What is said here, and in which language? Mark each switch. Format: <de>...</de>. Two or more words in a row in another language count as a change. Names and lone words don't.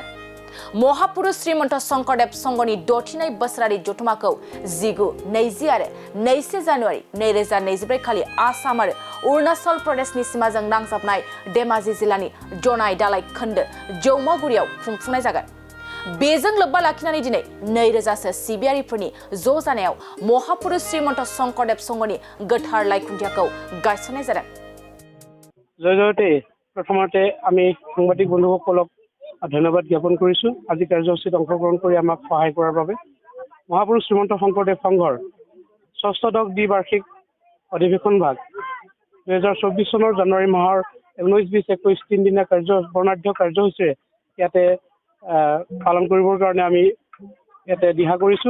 <brx>महापुरुष श्रीमंत शंकरदेव संघनि दथिनै बोसोरारि जुथुमाखौ 19, 20 आरो 21 जानुवारि 2024 खालि आसाम आरो अरुणाचल प्रदेशनि सिमाजों नांजाबनाय धेमाजि जिल्लानि जनाय दालाय खोन्दो जौमागुरियाव खुंफुंनाय जागोन। बेजों लोब्बा लाखिनानै दिनै 2000 सो सिबियारिफोरनि ज' जानायाव महापुरुष श्रीमंत शंकरदेव संघनि गोथार लाइखुन्थियाखौ गायसननाय जादों।</brx> <as>জয়তে প্ৰথমতে আমি সাংবাদিক বন্ধুসকলক ধন্যবাদ জ্ঞাপন কৰিছোঁ আজি কাৰ্যসূচীত অংশগ্ৰহণ কৰি আমাক সহায় কৰাৰ বাবে। মহাপুৰুষ শ্ৰীমন্ত শংকৰদেৱ সংঘৰ ষষ্ঠদশ দ্বিবাৰ্ষিক অধিৱেশন ভাগ 2024 চনৰ জানুৱাৰী মাহৰ 19, 20, 21 তিনিদিনীয়া বৰ্ণাঢ্য কাৰ্যসূচীৰে ইয়াতে পালন কৰিবৰ কাৰণে আমি ইয়াতে দিহা কৰিছোঁ।</as>